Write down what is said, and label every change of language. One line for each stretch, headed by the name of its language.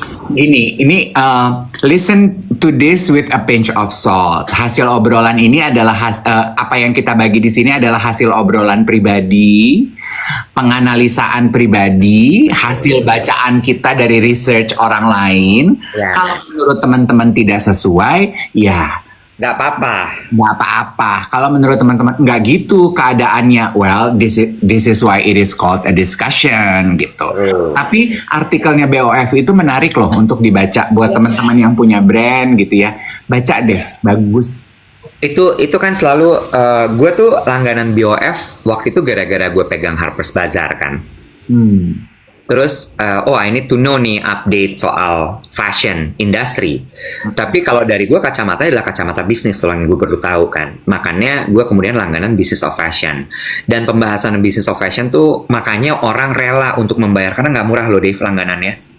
English: Ini listen to this with a pinch of salt.
Indonesian: Hasil obrolan ini adalah apa yang kita bagi di sini adalah hasil obrolan pribadi, penganalisaan pribadi, hasil bacaan kita dari research orang lain. Ya. Kalau menurut teman-teman tidak sesuai, ya Nggak apa-apa. nggak apa-apa. Kalau menurut teman-teman nggak gitu keadaannya,
English: well, this is why it is called a discussion
Indonesian: gitu. Tapi artikelnya BOF itu menarik loh untuk dibaca buat teman-teman yang punya brand gitu ya. Baca deh, bagus. Itu kan selalu gue tuh langganan BOF waktu itu gara-gara gue pegang Harper's Bazaar kan. Terus
English: I need to know
Indonesian: nih update soal fashion industry. Tapi kalau dari gue kacamata adalah kacamata bisnis yang gue perlu tahu kan. Makanya gue kemudian langganan Business of Fashion. Dan pembahasan Business of Fashion tuh makanya orang rela untuk membayar karena nggak murah loh Dave langganannya.